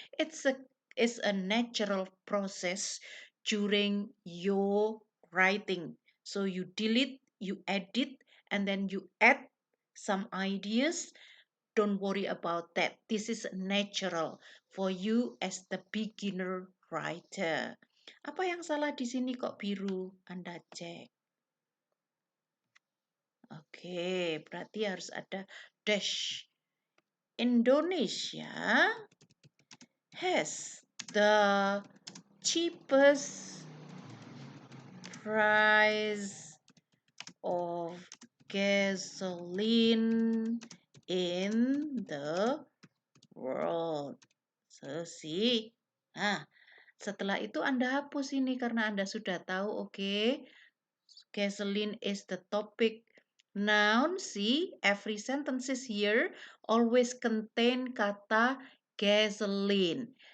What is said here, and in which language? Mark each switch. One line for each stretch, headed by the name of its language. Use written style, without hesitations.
English: It's a natural process during your writing. So you delete, you edit, and then you add some ideas. Don't worry about that. This is natural for you as the beginner writer.
Indonesian: Apa yang salah di sini kok biru? Anda cek. Oke, berarti harus ada dash.
English: Indonesia has the cheapest price of gasoline in the world. So, see.
Indonesian: Nah, setelah itu Anda hapus ini karena Anda sudah tahu, oke.
English: Gasoline is the topic noun. See, every sentences here always contain kata gasoline.